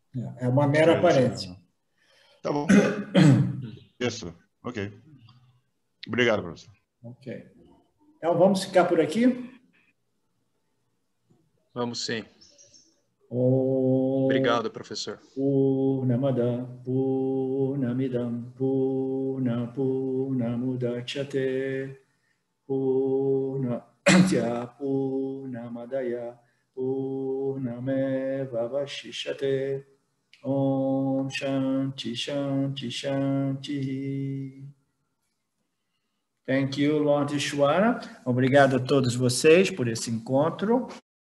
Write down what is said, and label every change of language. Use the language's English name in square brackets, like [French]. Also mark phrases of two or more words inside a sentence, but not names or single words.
[Portuguese] É uma mera aparência. Tá bom. Isso, ok. Obrigado, professor. Ok. Então, vamos ficar por aqui? Vamos sim. Obrigado, professor. [Sanskrit] Purnamada Purnamidam Purnamudachyate Purnamya Purnamadaya Purnameva Vashishyate Om Shanti Shanti Shanti. [English] Thank you, Lord Ishwara. [Portuguese] Obrigado a todos vocês por esse encontro.